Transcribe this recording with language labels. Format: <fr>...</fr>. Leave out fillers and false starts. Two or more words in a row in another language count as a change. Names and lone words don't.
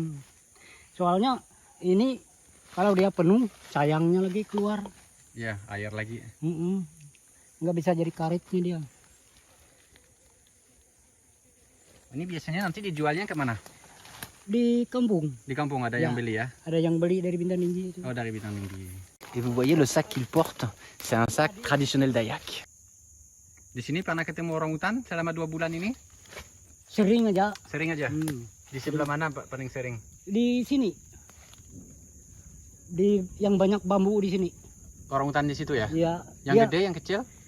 <id>Soalnya ini kalau dia penuh sayangnya lagi keluar. Iya, air lagi. Nggak bisa jadi karetnya dia. Ini biasanya nanti dijualnya kemana? Di kampung. Di kampung ada Ya. yang beli ya? Ada yang beli dari Bintan Ninji itu. Oh, dari Bintang Tinggi.</id> <fr>Et vous voyez le sac qu'il porte, c'est un sac traditionnel Dayak.</fr> <id>Di sini pernah ketemu orang hutan selama 2 bulan ini? Sering aja. Sering aja? Di sebelah mana Pak paling sering? Di sini. Di yang banyak bambu di sini. Orang hutan di situ ya? Ya. Yang dia, gede, yang kecil?</id>